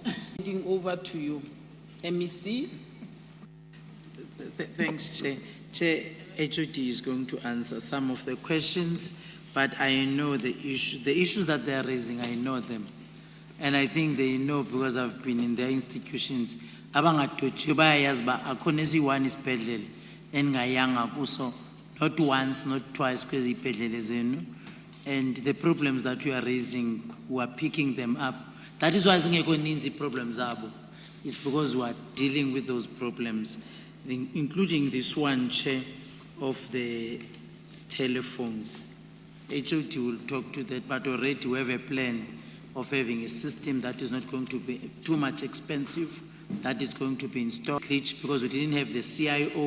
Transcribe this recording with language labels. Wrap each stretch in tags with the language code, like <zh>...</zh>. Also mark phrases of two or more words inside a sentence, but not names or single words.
<en>Handing over to you. MEC. Thanks, Chair. Chair, HOD is going to answer some of the questions but I know the issues that they are raising, I know them. And I think they know because I've been in their institutions.</en> <xh>Abangatotshi bayayazi ba akhona esiyi-1 isibhedlele engayanga kuso,</xh> <en>not once, not twice,</en> <xh>kwezi ibhedlele zenu.</xh> <en>And the problems that you are raising, we are picking them up. That is why</en> <xh>zingekho ninzi</xh> <en>problems abo. It's because we are dealing with those problems, including this one, Chair, of the telephones. HOT will talk to that, but already we have a plan of having a system that is not going to be too much expensive, that is going to be installed, because we didn't have the CIO.</en>